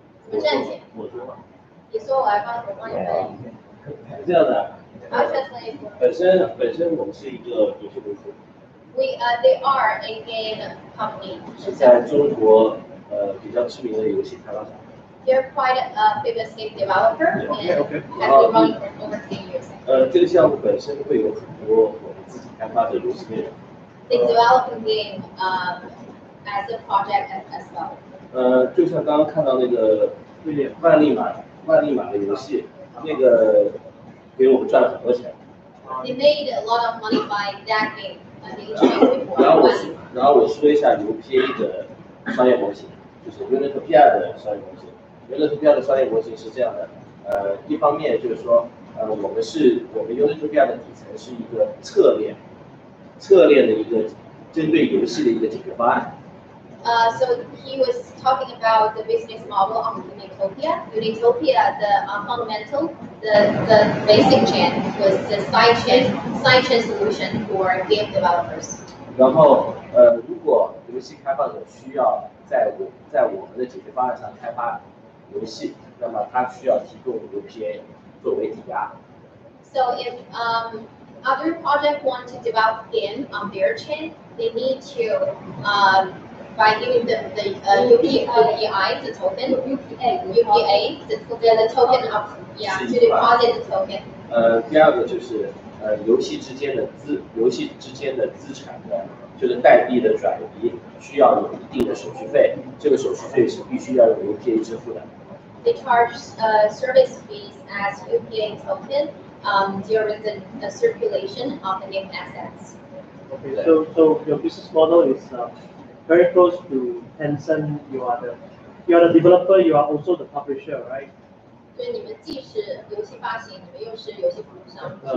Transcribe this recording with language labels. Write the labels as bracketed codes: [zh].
[zh] 怎么赚钱？我说嘛，你说我帮你翻译。是这样的。 [en] I'll translate for. [zh] 本身我们是一个游戏公司， [en] They are a game company. [zh] 是在中国比较知名的游戏开发商。 [en] They're quite a famous game developer and has been running for over 10 years. [zh] 这个项目本身会有很多我们自己开发的游戏内容。 [en] They develop the game as a project as well. [zh] 就像刚刚看到那个万利马的游戏，那个给我们赚了很多钱。 [en] They made a lot of money by that game. They introduced before. [zh] 然后我说一下 UPA 的商业模型，就是 Unitopia 的商业模型。 Unitopia 的商业模型是这样的，一方面就是说，我们 Unitopia 的底层是一个侧链的一个针对游戏的一个解决方案。 [en] So he was talking about the business model of Unitopia. Unitopia, the fundamental, the basic chain was the side chain solution for game developers. [zh] 然后如果游戏开发者需要在我们的解决方案上开发游戏，那么他需要提供 UPA 作为抵押。 [en] So if other projects want to develop game on their chain, they need to by giving them the UPI, the token, UPA, the token of to deposit the token. [zh] 第二个就是游戏之间的资产的，就是代币的转移需要有一定的手续费，这个手续费是必须要用 UPA 支付的。 [en] They charge service fees as UPA token during the circulation of the game assets. Okay, so your business model is very close to Tencent. You are the developer. You are also the publisher, right? [zh] 所以你们既是游戏发行，你们又是游戏服务商。